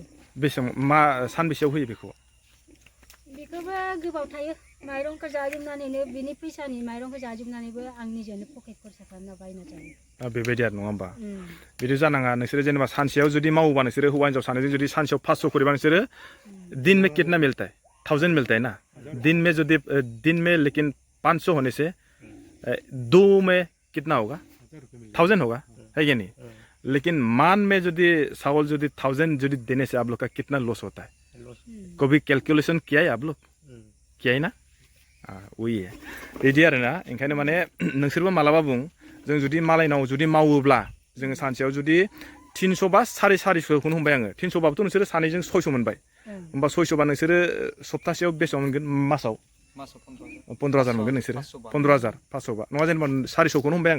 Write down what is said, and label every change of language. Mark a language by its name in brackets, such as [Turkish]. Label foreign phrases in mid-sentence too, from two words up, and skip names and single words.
[Bodo] बेसेबां मा सानबेसेयाव होयो बेखौ बेखौबो गोबाव थायो माइरंखौ जाजोबनानैनो बिनि फैसानि माइरंखौ जाजोबनानैबो आं निजेनो पकेट खरसा खालामना बायना जायो बेबायदि आरो नङा होमबा बिदि जानाङा नोंसोरो जेनेबा सानसेयाव जुदि मावोबा नोंसोरो हौवा हिन्जाव सानैजों जुदि सानसेयाव 500 करिबा नोंसोरो [Hindi] दिन में कितना मिलता है 1000 मिलता है ना दिन में लेकिन 500 होने से 2 में कितना होगा 1000 होगा है क्या नहीं लेकिन मान में जुदी चावल जुदी 1000 जुदी देने से आप लोग का कितना लॉस होता है कभी कैलकुलेशन किया है आप लोग किया है ना वही है [Bodo] बिदि आरोना ओंखायनो माने नोंसोरबो मालाबा बुं जों जुदि मालायनाव जुदि मावोब्ला जों सानसेयाव जुदि 300 बा 450 खौनो हमबाय आङो 300 बाबोथ' नोंसोरो सानैजों 600 मोनबाय होमबा 600 बा नोंसोरो सप्तासेयाव बेसेबां मोनगोन मासाव 15000 मोनगोन नोंसोरो 15000 500 बा नङा जेनेबा 400 खौनो हमबाय